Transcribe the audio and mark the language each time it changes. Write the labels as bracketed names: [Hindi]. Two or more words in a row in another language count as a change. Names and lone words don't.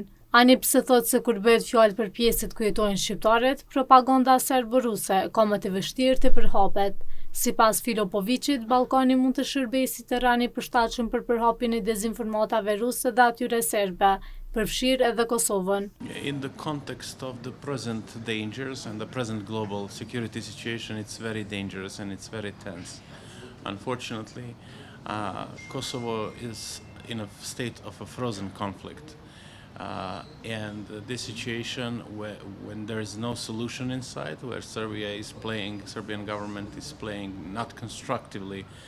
[Albanian] Ani pse thotë se kur bëhet fjalë për pjesët ku jetojnë shqiptarët, propaganda serbo-ruse ka më të vështirë të përhapet. Sipas Filipoviqit, Ballkani mund të shërbejë si terren i përshtatshëm për përhapjen e dezinformatave ruse dhe atyre serbe, përfshirë edhe Kosovën. [English] In the context of the present dangers and the present global security situation, it's very dangerous and it's very tense. Unfortunately, Kosovo is in a state of a frozen conflict. And this situation when there is no solution in sight, where Serbian government is playing not constructively